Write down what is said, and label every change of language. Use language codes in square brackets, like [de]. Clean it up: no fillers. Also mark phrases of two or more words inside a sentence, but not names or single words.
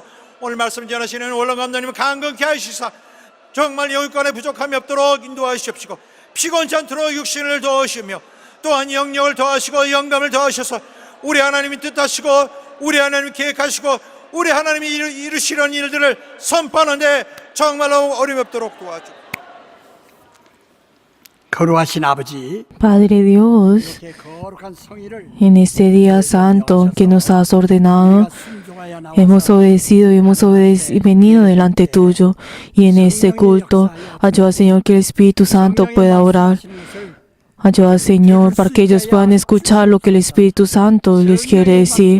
[ko] 오늘 말씀 전하시는 원로감독님을 강건케 하시사 정말 영육간에 부족함이 없도록 인도하시옵시고 피곤치 않도록 육신을 도우시며 또한 영력을 더하시고 영감을 더하셔서 우리 하나님이 뜻하시고 우리 하나님이 계획하시고 우리 하나님이 이루시려는 일들을 선포하는데 정말로 어림없도록 도와주옵소서. 거룩하신 아버지, [es] Padre Dios, [ko] 이렇게 거룩한 성의를 [es] en este día santo que nos has ordenado, hemos obedecido y hemos venido delante tuyo, y en este culto ayuda, Señor, que el Espíritu Santo pueda orar. Ayuda, Señor, para que ellos puedan escuchar lo que el Espíritu Santo les quiere decir.